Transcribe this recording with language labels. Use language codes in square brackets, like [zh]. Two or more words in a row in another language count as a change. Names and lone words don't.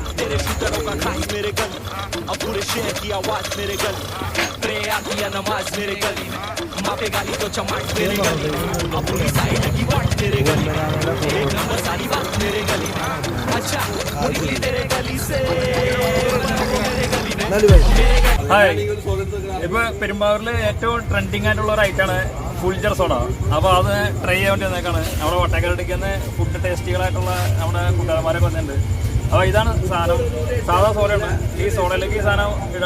[hi] तेरे शूटरों का खास मेरे गल, अब पूरे शहर की आवाज मेरे गल, प्रेयर किया नमाज मेरे गली में, मापे गाली तो चमाट मेरे गली में, अब पूरी साइड की वाट मेरे गली में, एक नंबर सारी बात मेरे गली में। अच्छा निकली तेरे गली से मेरे गली में। [ml] ഹായ്, ഇപ്പൊ പെരുമ്പാവൂരിൽ ഏറ്റവും ട്രെൻഡിങ് ആയിട്ടുള്ള ഒരു ഐറ്റാണ് ഫുൾജർ സോഡ. അപ്പോൾ അത് ട്രൈ ചെയ്യാൻ വേണ്ടി വന്നേക്കാണ്. നമ്മുടെ വട്ടക്കരടിക്കുന്ന ഫുഡ് ടേസ്റ്റികളായിട്ടുള്ള നമ്മുടെ കൂട്ടുകാരന്മാരൊക്കെ വന്നിട്ടുണ്ട്. അപ്പോൾ ഇതാണ് സാധനം, സാധാ സോഡയാണ്. ഈ സോഡയിലേക്ക് ഈ സാധനം ഇടാണ്.